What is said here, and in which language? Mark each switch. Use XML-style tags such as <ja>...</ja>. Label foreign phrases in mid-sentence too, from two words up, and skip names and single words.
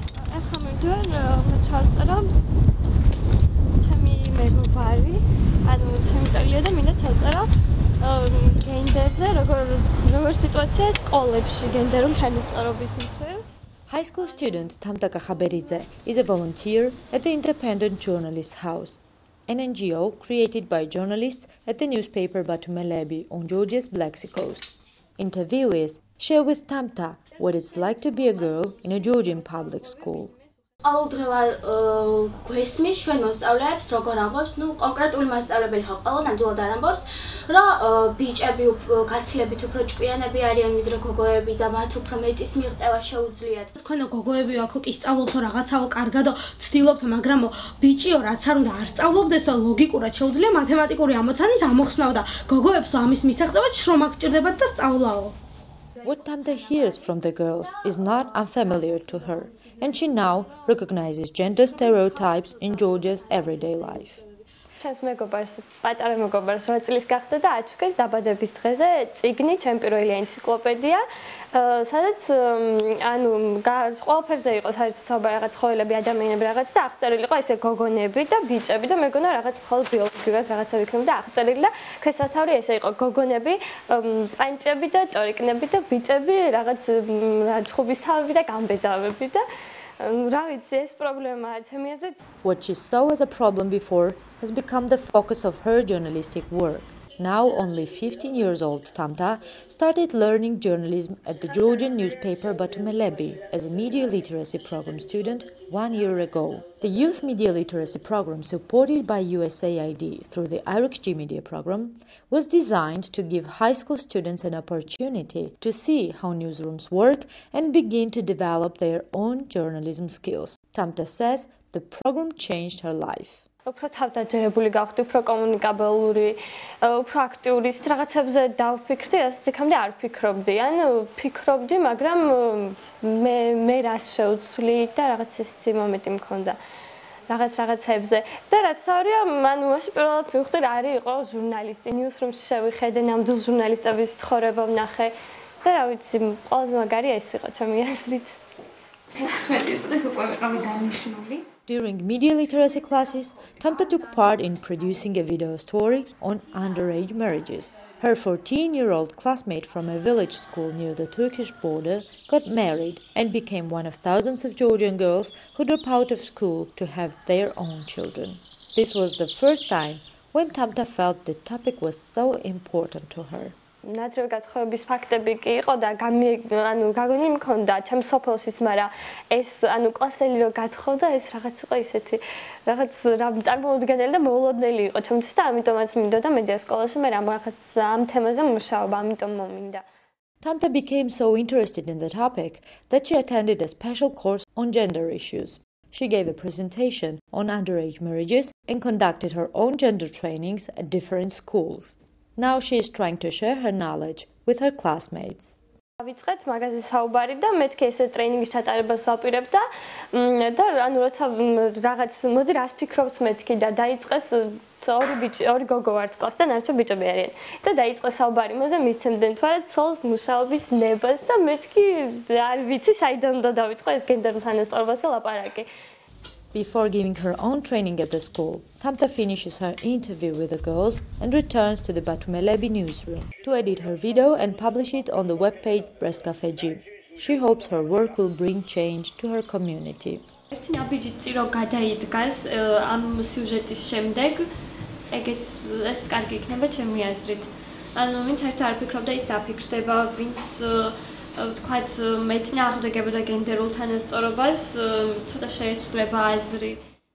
<ka>ახლა მივდივარ ჩავწერა ჩემი მეგობარი, ანუ ჩემი წელია და მინდა ჩავწერა გენდერზე, როგორ სიტუაცია სკოლებში გენდერულ თანასწორობის მხრივ.</ka> <en>High school student Tamta Kakhaberidze is a volunteer at the Independent Journalists House, an NGO created by journalists at the newspaper Batumelebi on Georgia's Black Sea coast. Interviewees share with Tamta what it's like to be a girl in a Georgian public school.</en> <ka>ყოველდღიურად გვესმის ჩვენ მოსწავლეებს როგორ ამბობს, კონკრეტული მასწავლებელი ხო ყველა ნამდვილად არ ამბობს, რომ ბიჭები გაცილებით უფრო ჭკვიანები არიან ვიდრე გოგოები და მათ უფრო მეტის მიღწევა შეუძლიათ. თქვენო გოგოები აქ კი სწავლობთ რაღაცაო კარგადო ცდილობთ, მაგრამ ბიჭიო რაც არ უნდა არ სწავლობდესო ლოგიკურად შეუძლია მათემატიკური ამოცანის ამოხსნაო და გოგოებსო ამის მისაღწევად შრომა გჭირდებათ და სწავლაო.</ka> <en>What Tamta hears from the girls is not unfamiliar to her, and she now recognizes gender stereotypes in Georgia's everyday life.</en> <ka>ჩემს მეგობარს, პატარა მეგობარს 8 წლის გახდა და აჩუქეს დაბადების დღეზე წიგნი, ჩემი პირველი ენციკლოპედია, სადაც ანუ ყველაფერზე იყო საერთოდ საუბარი რაღაც ცხოველები, ადამიანები რაღაც და აღწერილი იყო ესე გოგონები და ბიჭები და მეგონა რაღაც მხოლოდ ბიოლოგიურად რაღაცა ვიქნები და აღწერილი და ქვესათავრი ესე იყო გოგონები, პანჭები და ჭორიკნები და ბიჭები რაღაც ცხუბის თავები და გამბედავები და</ka> <en>What she saw as a problem before has become the focus of her journalistic work. Now only 15 years old Tamta started learning journalism at the Georgian newspaper Batumelebi as a media literacy program student 1 year ago. The youth media literacy program supported by USAID through the IRUXG media program was designed to give high school students an opportunity to see how newsrooms work and begin to develop their own journalism skills. Tamta says the program changed her life.</en> <ka>უფრო თავდაჯერებული გავხდი, უფრო კომუნიკაბელური, უფრო აქტიური, რაღაცებზე დავფიქრდი, რასაც იქამდე არ ვფიქრობდი. ანუ ვფიქრობდი, მაგრამ მე რას შევცვლი და რაღაც ესეთი მომენტი მქონდა. რაღაცებზე. და რაც თავია, ანუ მაშინ პირველად მივხვდი, რა არის იყო ჟურნალისტი, ნიუსრუმში შევიხედე, ნამდვილ ჟურნალისტების ცხოვრება ვნახე და რა ვიცი, ყველაზე მაგარი ეს იყო ჩემი აზრით. 16 წლის უკვე ვიყავი დანიშნული.</ka> <en>During media literacy classes, Tamta took part in producing a video story on underage marriages. Her 14-year-old classmate from a village school near the Turkish border got married and became one of thousands of Georgian girls who drop out of school to have their own children. This was the first time when Tamta felt the topic was so important to her.</en> <ka>ნადრევი გათხოვების ფაქტები კი იყო და ანუ გაგონილი მქონდა ჩემ სოფელშიც, მაგრამ ეს ანუ კლასელი რო გათხოვდა, ეს რაღაც იყო ისეთი რაღაც რა წარმოუდგენელი და მოულოდნელი იყო ჩემთვის და ამიტომაც მინდოდა მედია სკოლაში მე რაღაც ამ თემაზე მუშაობა, ამიტომ მომინდა.</ka> <en>Tamta became so interested in the topic that she attended a special course on gender issues. She gave a presentation on underage marriages and conducted her own gender trainings at different schools. Now she is trying to share her knowledge with her classmates.</en> <ka>ვიწყეთ მაგაზე საუბარი და მეთქი ესე ტრეინინგის ჩატარებას ვაპირებ და ანუ როცა რაღაც მოდი რას ფიქრობთ მეთქი და დაიწყეს ორი გოგო ვართ კლასში და ნარჩო ბიჭები არიან და დაიწყეს საუბარი იმაზე მისცემდნენ თვარად სოლს მუშაობის ნებას და მეთქი არ ვიცი საიდან უნდა დავიწყო ეს გენდერულ თანასწორობაზე ლაპარაკი.</ka> <en>Before giving her own training at the school, Tamta finishes her interview with the girls and returns to the Batumelebi newsroom to edit her video and publish it on the webpage Breast Cafe Gym. She hopes her work will bring change to her community.</en> <ka>ერთი ნაბიჯი წირო გადაიდგას ამ სიუჟეტის შემდეგ, ეგეც ეს კარგი იქნება ჩემი აზრით. ანუ ვინც საერთოდ არ ფიქრობდა, ის დაფიქრდება, ვინც თქვათ მეწინააღმდეგებოდა გენდერულ თანასწორობას, ცოტა შეეცვლება აზრი.</ka>